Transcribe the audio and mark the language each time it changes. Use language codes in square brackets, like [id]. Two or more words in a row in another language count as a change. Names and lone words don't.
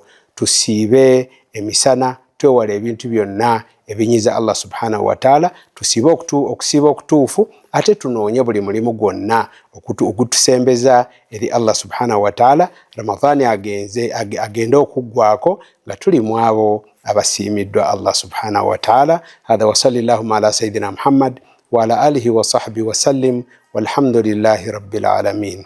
[lg] Tusiibe emisana, twewala ebintu byonna ebinyiza [ar] الله سبحانه وتعالى. [lg] Tusiibe okusiiba okutuufu, ate tunoonye buli mulimu gwonna ogutusembeza eri [ar] الله سبحانه وتعالى. [lg] Ramadani agende okuggwako nga tuli mu abo abasiimiddwa [ar] الله سبحانه وتعالى. هذا وصلى الله على سيدنا محمد وعلى آله وصحبه وسلم والحمد لله رب العالمين.